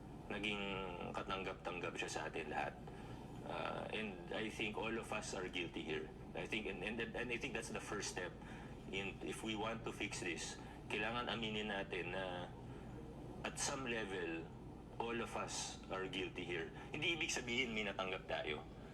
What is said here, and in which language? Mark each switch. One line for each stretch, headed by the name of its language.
Filipino: Naging katanggap-tanggap siya sa atin lahat.
English: And I think all of us are guilty here. I think and I think that's the first step. If we want to fix this,
Filipino: kailangan aminin natin na
English: at some level, all of us are guilty here.
Filipino: Hindi ibig sabihin may natanggap tayo.